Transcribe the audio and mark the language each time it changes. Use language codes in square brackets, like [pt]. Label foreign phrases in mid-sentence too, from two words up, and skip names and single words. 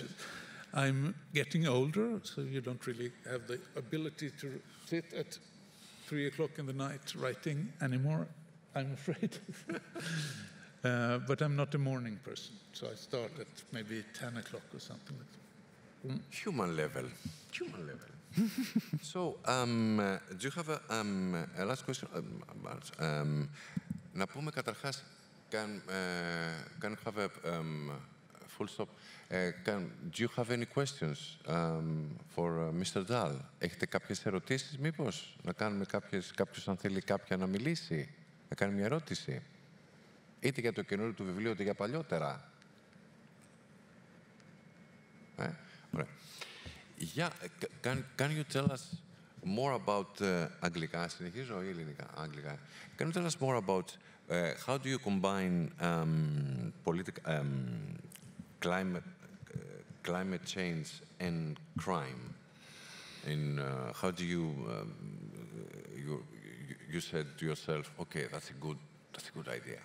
[en] I'm getting older, so you don't really have the ability to sit at 3 o'clock in the night writing anymore, I'm afraid. But I'm not a morning person, so I start at maybe 10 o'clock or something like that. Human level. So, do you have a last question? [el] Να πούμε καταρχάς, [en] can you have full stop. Do you have any questions for Mr. Dahl? [el] Έχετε κάποιες ερωτήσεις, μήπως? Να κάνουμε κάποιος, αν θέλει κάποια να μιλήσει, να κάνει μια ερώτηση. Είτε για το καινούριο του βιβλίου, είτε για παλιότερα. Ωραία. [en] Can you tell us more about [el] αγγλικά, συνεχίζω ή ελληνικά, αγγλικά. [en] Can you tell us more about how do you combine climate change and crime? And how do you said to yourself, okay, that's a good idea.